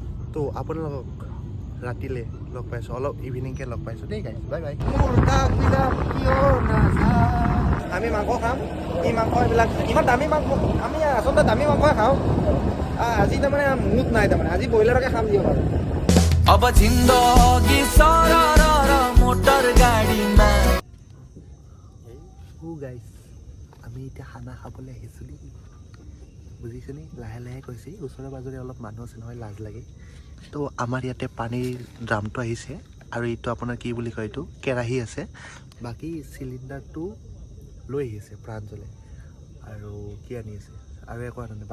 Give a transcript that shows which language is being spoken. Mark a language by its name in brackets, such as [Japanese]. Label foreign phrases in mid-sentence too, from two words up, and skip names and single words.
[Assamese] তো আপোনালোকক ৰাতিলৈ লগ পাইছোঁ, অলপ ইভিনিংকৈ লগ পাইছোঁ দেই গাইছ, [English] bye bye. [Assamese] আমি মাংস খাম, এই মাংস এইবিলাক ইমান দামী মাংস, আমি আচলতে দামী মাংসই খাওঁ। আজি তাৰমানে মুড নাই, তাৰমানে আজি ব্ৰইলাৰকে খাম দিয়ক আৰু। [Hindi] अब जिंदगी सारा मोटर गाड़ी में [Assamese] গাইছ আমি এতিয়া খানা খাবলৈ আহিছোঁ দেই, বুজিছোঁ নি? লাহে লাহে কৈছে, ওচৰে পাজৰে অলপ মানুহ আছে নহয়, লাজ লাগে। তো আমাৰ ইয়াতে পানীৰ ড্ৰামটো আহিছে, আৰু এইটো আপোনাৰ কি বুলি কয়, এইটো কেৰাহী আছে। বাকী চিলিণ্ডাৰটো লৈ আহিছে প্ৰাঞ্জলে, আৰু কি আনি আছে আৰু একো আনা নাই।